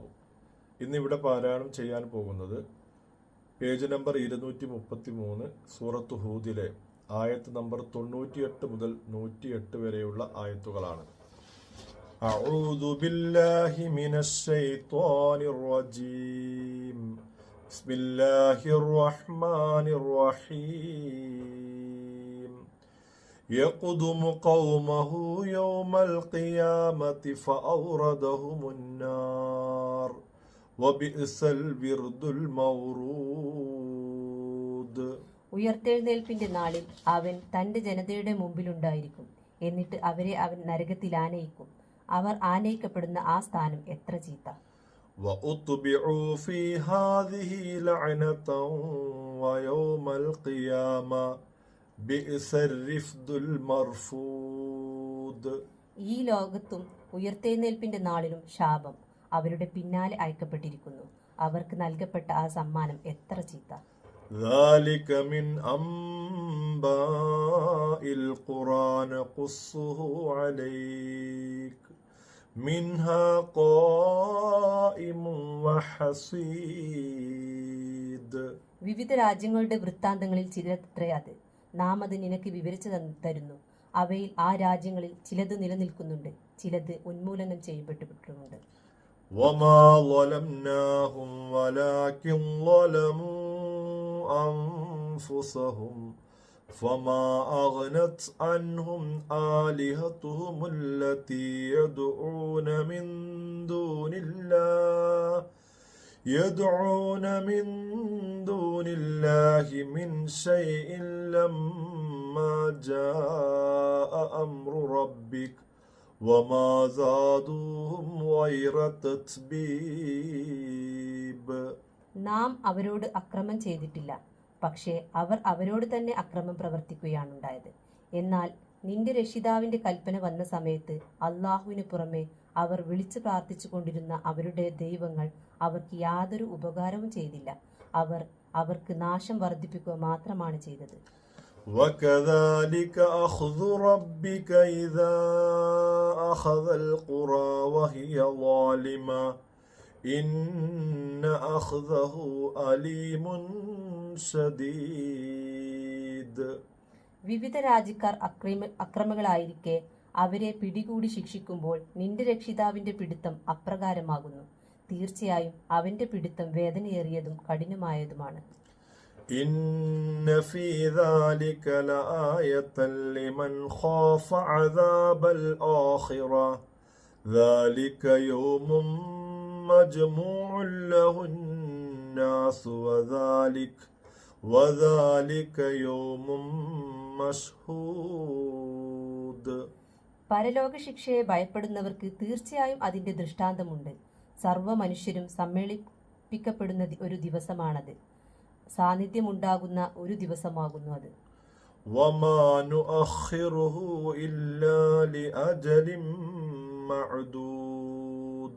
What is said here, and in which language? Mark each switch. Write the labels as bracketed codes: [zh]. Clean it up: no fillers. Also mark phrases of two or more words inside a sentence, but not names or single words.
[ml] ഇന്നിവിടെ പാരായണം ചെയ്യാൻ പോകുന്നത് പേജ് നമ്പർ 233 സൂറത്ത് ഹൂദിലെ ആയത്ത് നമ്പർ 98 മുതൽ 108 വരെയുള്ള ആയത്തുകളാണ്. [ar] أعوذ بالله من الشيطان الرجيم. بسم الله الرحمن الرحيم. يقدم قومه يوم القيامة فأوردهم النار وبئس الورد المورود. [ml] ഉയർത്തെഴുന്നേൽപ്പിന്റെ നാളിൽ അവൻ തന്റെ ജനതയുടെ മുമ്പിലുണ്ടായിരിക്കും. എന്നിട്ട് അവരെ അവൻ നരകത്തിൽ ആനയിക്കും. അവർ ആനയിക്കപ്പെടുന്ന ആ സ്ഥാനം എത്ര ചീത്ത. [ar] وأتبعوا في هذه لعنة ويوم القيامة [ml] ഈ ലോകത്തും ഉയർത്തെഴുന്നേൽപ്പിന്റെ നാളിലും ശാപം അവരുടെ പിന്നാലെ അയക്കപ്പെട്ടിരിക്കുന്നു. അവർക്ക് നൽകപ്പെട്ട ആ സമ്മാനം എത്ര ചീത്ത. [ar] ذلك من أنباء القرآن قصه عليك منها قائم وحصيد. [ml] വിവിധ രാജ്യങ്ങളുടെ വൃത്താന്തങ്ങളിൽ ചിലത്രേ അത്. നാം അത് നിനക്ക് വിവരിച്ചു തരുന്നു. അവയിൽ ആ രാജ്യങ്ങളിൽ ചിലത് നിലനിൽക്കുന്നുണ്ട്, ചിലത് ഉന്മൂലനം ചെയ്യപ്പെട്ടിട്ടുമുണ്ട്. [ar] وما ظلمناهم ولكن ظلموا أنفسهم فما أغنت عنهم آلهتهم التي يدعون من دون من شيء لما جاء أمر ربك وما زادوهم غير تتبيب. [ml] നാം അവരോട് അക്രമം ചെയ്തിട്ടില്ല, പക്ഷേ അവർ അവരോട് തന്നെ അക്രമം പ്രവർത്തിക്കുകയാണുണ്ടായത്. എന്നാൽ നിന്റെ രക്ഷിതാവിന്റെ കൽപ്പന വന്ന സമയത്ത് അള്ളാഹുവിന് പുറമെ അവർ വിളിച്ചു പ്രാർത്ഥിച്ചു കൊണ്ടിരുന്ന അവരുടെ ദൈവങ്ങൾ അവർക്ക് യാതൊരു ഉപകാരവും ചെയ്തില്ല. അവർക്ക് നാശം വർദ്ധിപ്പിക്കുക മാത്രമാണ് ചെയ്തത്. [ar] وكذلك أخذ ربك إذا أخذ القرى وهي ظالمة إن أخذه أليم شديد. [ml] വിവിധ രാജ്യക്കാർ അക്രമികളായിരിക്കെ അവരെ പിടികൂടി ശിക്ഷിക്കുമ്പോൾ നിന്റെ രക്ഷിതാവിന്റെ പിടുത്തം അപ്രകാരമാകുന്നു. തീർച്ചയായും അവന്റെ പിടുത്തം വേദനയേറിയതും കഠിനമായതുമാണ്. [ar] إن في ذلك لآية لمن خاف عذاب الآخرة ذلك يوم مجموع له الناس وذلك يوم مشهود. [ml] പരലോക ശിക്ഷയെ ഭയപ്പെടുന്നവർക്ക് തീർച്ചയായും അതിന്റെ ദൃഷ്ടാന്തമുണ്ട്. സർവ്വ മനുഷ്യരും സമ്മേളിപ്പിക്കപ്പെടുന്ന ഒരു ദിവസമാണത്. സാന്നിധ്യമുണ്ടാകുന്ന ഒരു ദിവസമാകുന്നു അത്. [ar] وما نؤخره إلا لأجل معدود.